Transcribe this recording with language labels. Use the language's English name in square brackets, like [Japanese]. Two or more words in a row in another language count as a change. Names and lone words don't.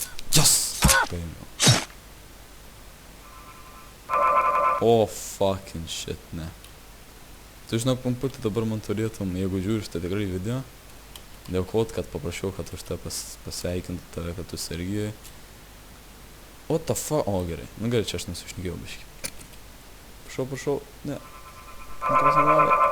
[Lithuanian] Yes! Paėmiau. O, [English] fucking shit, [Lithuanian] ne. Tu žinok, pumputį dabar man turėtum, jeigu žiūri šitą tikrai video, dėkot, kad paprašiau, kad už tą pasveikintų tave, kad tu sergi. [English] What the fuck? [Lithuanian] O, gerai. Nu gerai, čia aš nesušnekėjau biškį. Prašau. Ne. Antras negali.